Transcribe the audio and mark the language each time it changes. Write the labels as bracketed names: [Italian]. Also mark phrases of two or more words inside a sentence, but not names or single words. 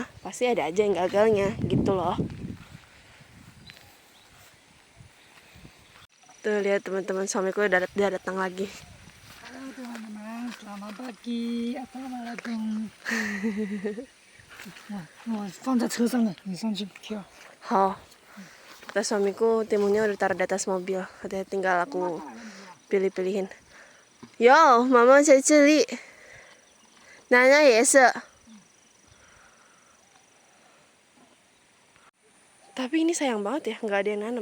[Indonesian] Pasti ada aja yang gagalnya gitu loh. Tuh lihat teman-teman, suamiku udah datang lagi. Halo teman-teman, selamat pagi. Assalamualaikum. Nah, [Chinese] 我放在车上了，你上去挑。好. [Indonesian] Kata suamiku timunnya udah taruh di atas mobil. Katanya tinggal aku pilih-pilihin. Yo, mama saya celi. Nanya ya se. Tapi ini sayang banget ya, nggak ada yang nanam.